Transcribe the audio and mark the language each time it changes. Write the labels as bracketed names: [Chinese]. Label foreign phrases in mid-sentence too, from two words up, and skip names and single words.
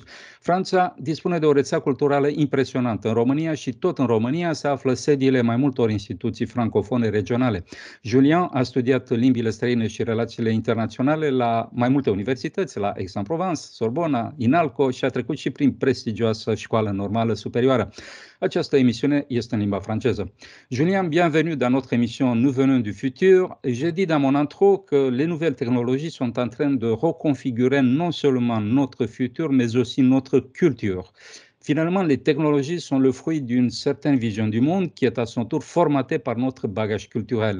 [Romanian] Franța dispune de o rețea culturală impresionantă. În România și tot în România se află sediile mai multor instituții francofone regionale. Julien a studiat limbile străine și relațiile internaționale la mai multe universități, la Aix-en-Provence, Sorbona, INALCO și a trecut și prin prestigioasa școală normală superioară. Această emisiune este în limba franceză. [French] Julien, bienvenue dans notre émission Nous venons du futur. J'ai dit dans mon intro que les nouvelles technologies sont en train de reconfigurer non seulement notre futur, mais aussi notre culture. Finalement, les technologies sont le fruit d'une certaine vision du monde qui est à son tour formatée par notre bagage culturel.